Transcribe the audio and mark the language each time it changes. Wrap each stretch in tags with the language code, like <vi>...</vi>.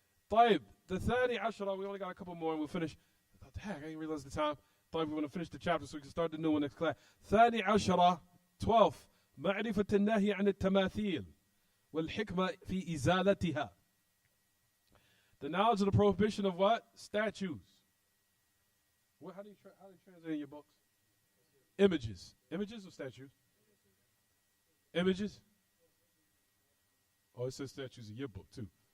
<en>طيب, the Thani Ashara, we only got a couple more and we'll finish. Heck, I didn't realize the time. طيب, we're going to finish the chapter so we can start the new one next class.</en> <ar>ثاني عشرة 12 معرفة النهي عن التماثيل والحكمة في إزالتها.</ar> <en>The knowledge of the prohibition of what? Statues. How do you translate in your books? Images. Images or statues? Images? Oh, it says statues in your book, too.</en>